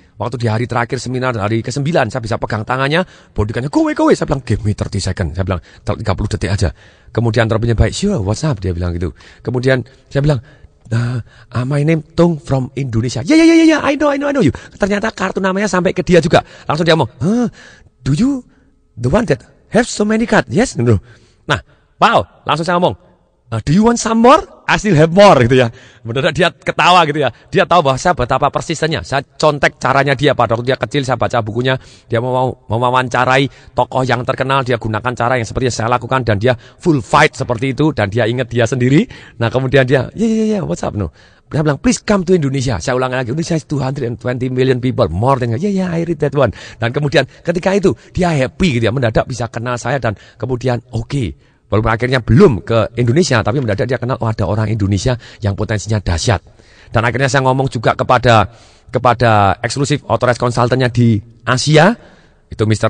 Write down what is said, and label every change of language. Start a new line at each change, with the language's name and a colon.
Indonesian: Waktu di hari terakhir seminar, hari ke-9, saya bisa pegang tangannya, bodyguardnya,
English: go away.
Indonesian: Saya bilang,
English: give me 30 second.
Indonesian: Saya bilang, 30 detik aja. Kemudian Robbins baik,
English: sure, what's up?
Indonesian: Dia bilang gitu. Kemudian saya bilang,
English: my name Tung from Indonesia. Yeah, I know you.
Indonesian: Ternyata kartu namanya sampai ke dia juga. Langsung dia ngomong,
English: do you the one that have so many cards? Yes, no. Nah, wow,
Indonesian: langsung saya ngomong,
English: do you want some more? I still have more
Indonesian: gitu ya. Benar dia ketawa gitu ya. Dia tahu bahwa saya betapa persistennya. Saya contek caranya dia pada waktu dia kecil, saya baca bukunya. Dia mau mewawancarai tokoh yang terkenal, dia gunakan cara yang seperti yang saya lakukan dan dia full fight seperti itu dan dia ingat dia sendiri. Nah, kemudian dia,
English: yeah, what's up no?
Indonesian: Dia bilang,
English: please come to Indonesia.
Indonesian: Saya ulang lagi,
English: Indonesia is 220 million people, more than, yeah, I read that one.
Indonesian: Dan kemudian ketika itu dia happy gitu ya, mendadak bisa kenal saya dan kemudian oke. Walaupun akhirnya belum ke Indonesia, tapi mendadak dia kenal, ada orang Indonesia yang potensinya dahsyat. Dan akhirnya saya ngomong juga kepada eksklusif authorized consultant-nya di Asia, itu Mr.